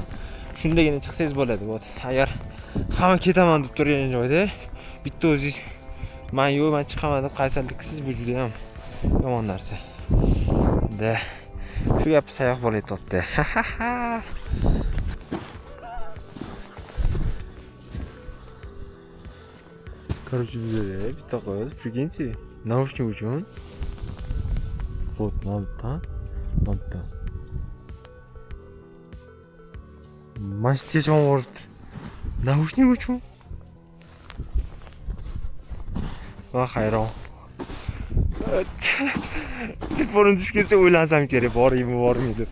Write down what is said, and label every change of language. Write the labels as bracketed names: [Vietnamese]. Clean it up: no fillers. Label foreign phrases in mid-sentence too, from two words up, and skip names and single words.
[Uzbek] Shundagina chiqsangiz bo'ladi. Вот agar hamma ketaman deb turgan joyda bitta o'zingiz men chiqaman deb qaysarlik qilsangiz, bu juda ham yomon narsa. Da Shu gap sayoq bo'layapti. Короче, bizda bitta qiz, [Russian] прикиньте, наушник uchun. Вот, надо. [Uzbek] Masjidga boribdi. Naушник uchun. Va hayron. Telefonim tushib ketsa o'ylansam kerak, bormaymi deb.